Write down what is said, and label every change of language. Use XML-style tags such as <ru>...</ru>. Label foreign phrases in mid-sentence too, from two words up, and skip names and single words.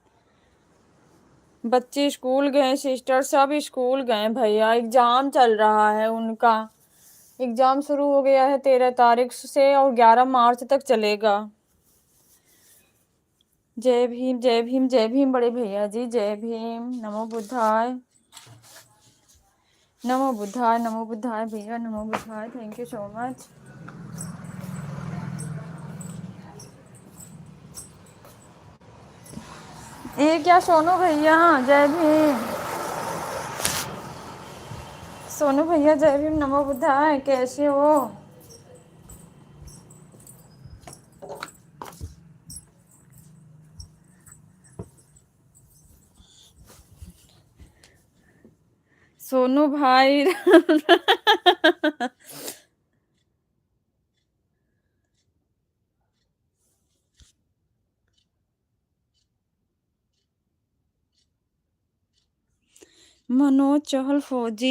<hi>बच्चे स्कूल गए सिस्टर, सब स्कूल गए भैया, एग्जाम चल रहा है उनका। एग्जाम शुरू हो गया है 13 तारीख से और 11 मार्च तक चलेगा। जय भीम, जय भीम, जय भीम बड़े भैया जी, जय भीम।</hi> <pi>नमो बुद्धाय, नमो बुद्धाय, नमो बुद्धाय भैया, नमो बुद्धाय,</pi> <en>thank you so much.</en> <hi>ये क्या सोनू भैया, जय भीम। सोनू भैया जय भीम,</hi> <pi>नमो बुद्धाय,</pi> <hi>कैसे हो? सोनू भाई मनोज चहल फौजी,</hi>